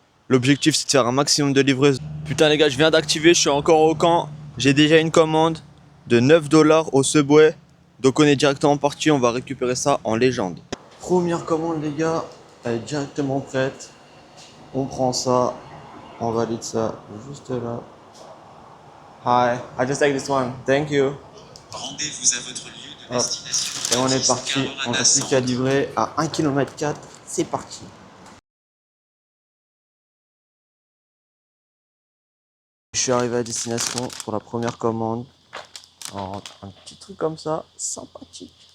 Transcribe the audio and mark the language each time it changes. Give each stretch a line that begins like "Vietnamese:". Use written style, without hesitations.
French: L'objectif c'est de faire un maximum de livraison. Putain les gars, je viens d'activer, je suis encore au camp. J'ai déjà une commande de 9$ au Subway. Donc on est directement parti, on va récupérer ça en légende. Première commande les gars, elle est directement prête. On prend ça, on valide ça juste là.
English: Hi, I just take this one, thank you.
French: Rendez-vous à votre lieu de destination. Et on est parti, on n'a plus qu'à livrer à 1,4 km, c'est parti. Je suis arrivé à destination pour la première commande. Un petit truc comme ça, sympathique.